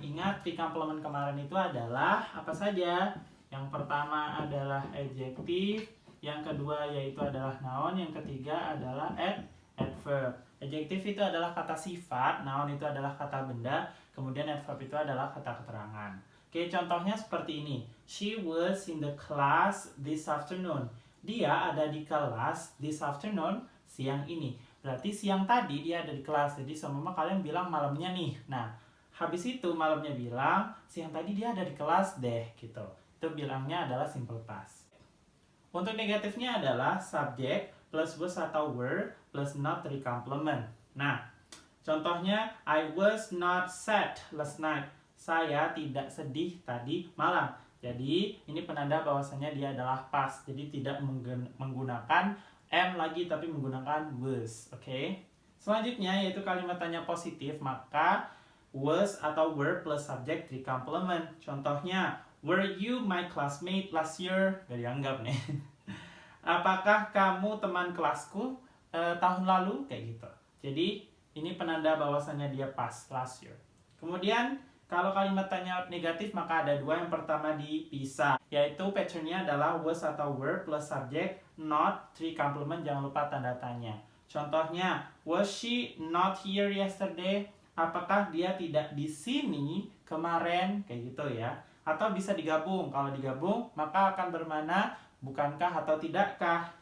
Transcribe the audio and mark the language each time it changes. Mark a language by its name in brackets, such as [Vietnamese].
[Indonesian] Ingat, three complement kemarin itu adalah apa saja? Yang pertama adalah adjective, yang kedua yaitu adalah noun, yang ketiga adalah adverb. Adjective itu adalah kata sifat, noun itu adalah kata benda, kemudian adverb itu adalah kata keterangan. Oke, contohnya seperti ini. [English] She was in the class this afternoon. [Indonesian] Dia ada di kelas [English] this afternoon, [Indonesian] siang ini. Berarti siang tadi dia ada di kelas. Jadi semua kalian bilang malamnya nih. Nah, habis itu malamnya bilang siang tadi dia ada di kelas deh gitu. Itu bilangnya adalah simple past. Untuk negatifnya adalah subject plus was atau were plus not three complement. Nah, contohnya [English] I was not sad last night. [Indonesian] Saya tidak sedih tadi malam. Jadi ini penanda bahwasanya dia adalah past. Jadi tidak menggunakan am lagi tapi menggunakan was. Oke. Selanjutnya yaitu kalimat tanya positif, maka was atau were plus subject three complement. Contohnya, [English] were you my classmate last year? [Indonesian] Gak dianggap nih. Apakah kamu teman kelasku tahun lalu? Kayak gitu. Jadi ini penanda bahwasannya dia past last year. Kemudian kalau kalimat tanya negatif maka ada dua. Yang pertama dipisah, yaitu patternnya adalah was atau were plus subject not three complement. Jangan lupa tanda tanya. Contohnya, [English] was she not here yesterday? [Indonesian] Apakah dia tidak di sini kemarin? Kayak gitu ya. Atau bisa digabung. Kalau digabung maka akan bermana bukankah atau tidakkah.